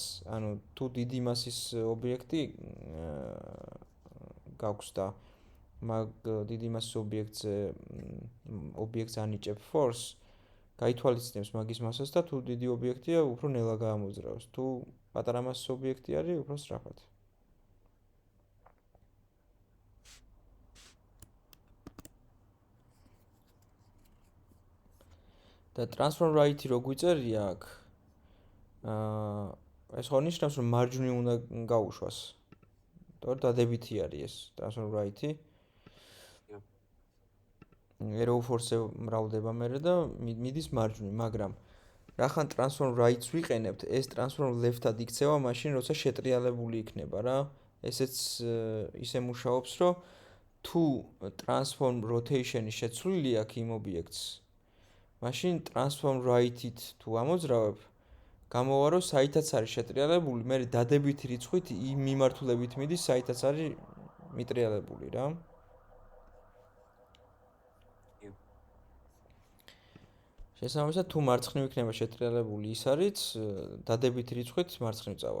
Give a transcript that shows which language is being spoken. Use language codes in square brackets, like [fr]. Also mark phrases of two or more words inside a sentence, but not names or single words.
[ka] ანუ თუ დიდი მასის ობიექტი გაქვს და მაგ დიდი მასის ობიექტს ანიჭებ force, გაითვალისწინებს მაგის მასას და თუ დიდი ობიექტია, უფრო ნელა გაამოძრავებს. თუ პატარა მასის ობიექტი არის, უფრო სწრაფად. და [en] transform right-ი [ka] რო გვიწერია აქ, ეს ხო ნიშნავს, რომ მარჯვნივ უნდა გაუშვას. თორე დადებითი არის ეს [en] transform right-ი. arrow force-ზე [ka] მრავლდება მერე და მიდის მარჯვნივ, მაგრამ რახან [en] transform right-ს [ka] ვიყენებთ, ეს [en] transform left-ად [ka] იქცევა მაშინ, როცა შეტრიალებული იქნება რა. ესეც ისე მუშაობს, რომ თუ [en] transform rotation-ი [ka] შეცვლილი აქვს იმ ობიექტს, მაშინ [en] transform right-ით [ka] თუ ამოძრავებ, გამოვა რომ საითაც არის შეტრიალებული, მე დადებითი რიცხვით იმ მიმართულებით მიდის, საითაც არის მიტრიალებული რა. შესაბამისად, თუ მარცხნივ იქნება შეტრიალებული, ის არის დადებითი რიცხვით მარცხნივ წავა.